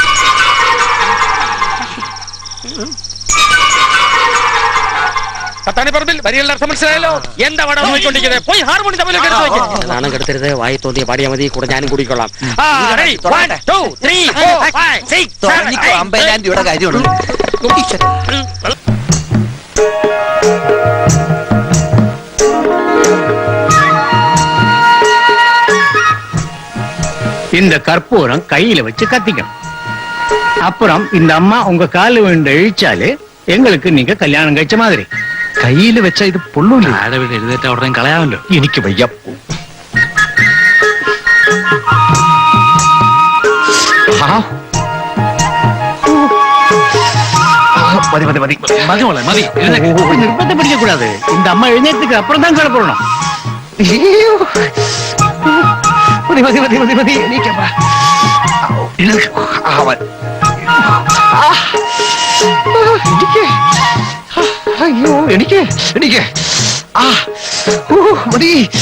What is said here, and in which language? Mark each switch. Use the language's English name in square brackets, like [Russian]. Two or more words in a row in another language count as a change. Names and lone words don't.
[Malayalam] പത്താണിപ്പറ പറമ്പിൽ വരികളുടെ അർത്ഥം മനസ്സിലായല്ലോ. എന്താ വടം നോക്കിക്കൊണ്ടിരിക്കുന്നത്? പോയി ഹാർമോണി തമ്മിലൊക്കെ എടുത്ത് വെക്ക്. നാണം കെടുത്തരുത്. വായി തോന്നിയ പാടിയാ മതി. കൂടെ ഞാനും കൂടിക്കൊള്ളാം. 1 2 3 4 5 6 7 50,000 രൂപയുടെ കാര്യമുള്ളൂ. [Tamil] இந்த கற்பூரம் கையில வச்சு கத்திக்கணும். அப்புறம் இந்த அம்மா உங்க கால விழுந்து இழிச்சாலே எங்களுக்கு நீங்க கல்யாணம் കഴിച്ച மாதிரி. [Malayalam] കയ്യിൽ വെച്ച ഇത് പൊള്ളൂല. ആടെ വീട് എഴുന്നേറ്റ് ഉടനെ കളയാമല്ലോ. എനിക്ക് വയ്യ. മതി മതി മതി മതി മോളെ മതി. [Tamil] நிர்பந்தம் பிடிக்க கூடாது. இந்த அம்மா எழுന്നേറ്റதுக்கு அப்புறம் தான் கிளப்பணும். [Malayalam] മതി മതി മതി മതി മതി എനിക്ക് അയ്യോ എനിക്ക് എനിക്ക് മതി.